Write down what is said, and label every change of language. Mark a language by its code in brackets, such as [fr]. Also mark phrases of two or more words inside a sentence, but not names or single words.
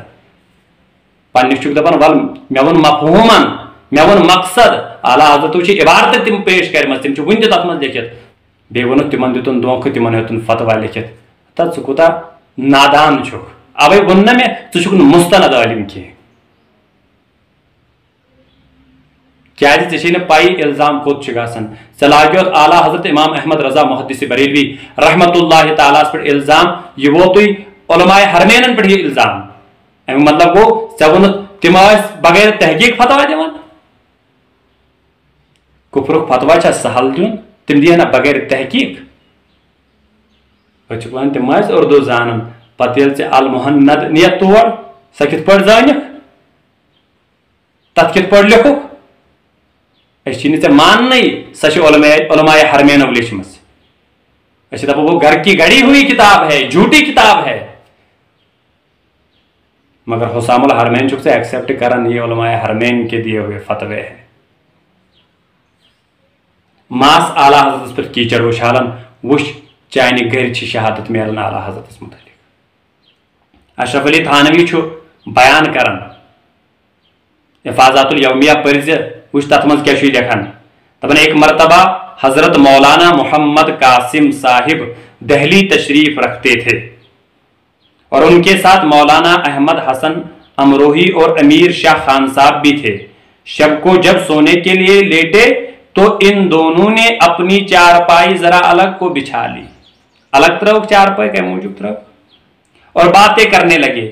[ks] پننِس چھُکھ دپان ول مےٚ ووٚن مفہوٗمن، مےٚ ووٚن مقصد، اعلیٰ حضرتو چھِ عبارتہٕ تِم پیش کٔرمٕژ، تِم چھِ وُنہِ تہِ تتھ منٛز لیکھِتھ، بیٚیہِ ووٚنُکھ تِمن دِتُن دھونٛکھٕ، تِمن ہیوٚتُن فتوا لیکھِتھ۔ تتھ ژٕ کوٗتاہ نادان چھُکھ، اوے ووٚن نہ مےٚ ژٕ چھُکھ نہٕ مستند عٲلِم کینٛہہ، کیازِ ژےٚ چھے نہٕ پایی الزام کوٚت چھُ گژھان۔ ژےٚ لاگیوتھ اعلیٰ حضرت امام احمد رضا محدث بریلوی رحمت اللہ تعالیٰ ہس پٮ۪ٹھ الزام، یہ ووتُے علماء حرمینن پٮ۪ٹھ یہ الزام، امیُک مطلب گوٚو ژےٚ ووٚنُتھ تِم ٲسۍ بغیر تحقیق فتوا دِوان۔ کفرُک فتوا چھا سہل دیُن؟ تِم دِیَن نا بغیر تحقیق؟ أسۍ چھِکھ وَنان تِم ٲسۍ اردوٗ زانان، پتہٕ ییٚلہِ ژےٚ المحنت نِیَتھ تور، سۄ کِتھ پٲٹھۍ زٲنِکھ، تتھ کِتھ پٲٹھۍ لیوٚکھُکھ؟ أسۍ چھِ نہٕ ژےٚ ماننٕے سۄ چھِ علماء حرمینو لیچھمٕژ، أسۍ چھِ دپان [ur] وہ گھر کی گڑی ہوئی کتاب ہے، جھوٹی کتاب ہے، [ks] مگر حسام الحرمین چھُکھ ژٕ ایکسیپٹ کران، [ur] یہ علماء حرمین کے دیے ہوئے فتوے ہیں۔ [ks] ماس اعلیٰ حضرتس پٮ۪ٹھ کیچڑ اُچھالان، وٕچھ چانہِ گرِ چھِ شہادت میلان اعلیٰ حضرتس متعلق۔ اشرف علی تھانوی چھُ بیان کران، حفاظات الیومیہ پٔرزِ، وٕچھ تتھ منٛز کیاہ چھُ لیکھان، دپان [ur] ایک مرتبہ حضرت مولانا محمد قاسم صاحب دہلی تشریف رکھتے تھے اور ان کے ساتھ مولانا احمد حسن امروہی اور امیر شاہ خان صاحب بھی تھے۔ شب کو جب سونے کے لیے لیٹے تو ان دونوں نے اپنی چارپائی ذرا الگ کو بچھا لی، الگ طرح چارپائی کے موجود طرح، اور باتیں کرنے لگے۔